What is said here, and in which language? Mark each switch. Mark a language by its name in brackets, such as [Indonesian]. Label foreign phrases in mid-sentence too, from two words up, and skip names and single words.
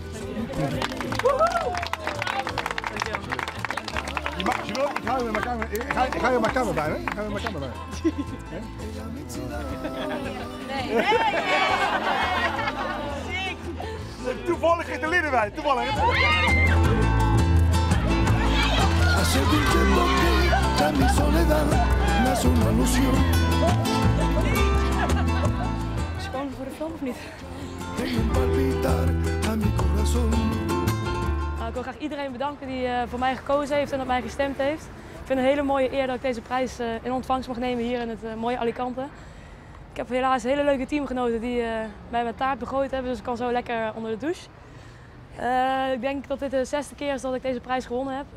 [Dutch] Als je wil, ik ga je met mijn camera bij, hè? Ik ga je met mijn camera bij. Nee. Toevallig is de lieden bij, toevallig. [Spanish] Hace un tiempo que ya mi soledad me hace una ilusión. [Dutch] Is het gewoon voor de film of niet? [Spanish] Tengo un palpitar a mi corazón. [Dutch] Ik wil graag iedereen bedanken die voor mij gekozen heeft en op mij gestemd heeft. Ik vind het een hele mooie eer dat ik deze prijs in ontvangst mag nemen hier in het mooie Alicante. Ik heb helaas hele leuke teamgenoten die mij met taart begooid hebben, dus ik kan zo lekker onder de douche. Ik denk dat dit de 6e keer is dat ik deze prijs gewonnen heb.